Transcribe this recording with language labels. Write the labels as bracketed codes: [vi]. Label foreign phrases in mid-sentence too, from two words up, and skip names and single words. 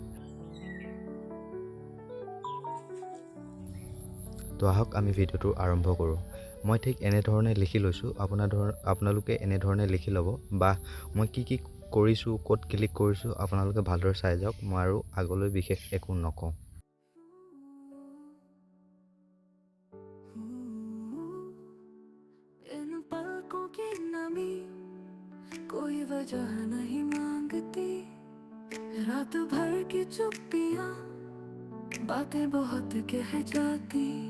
[as] তো আহক আমি ভিডিঅ'টো আৰম্ভ কৰোঁ। মই ঠিক এনেধৰণে লিখি লৈছোঁ, আপোনালোকে এনেধৰণে লিখি ল'ব, বা মই কি কি কৰিছোঁ, ক'ত ক্লিক কৰিছোঁ আপোনালোকে ভালদৰে চাই যাওক। মই আৰু আগলৈ বিশেষ একো নকওঁ। [hi] पलकों की नमी कोई वजह नहीं मांगती, रात भर की चुप्पियां बातें बहुत कह जाती।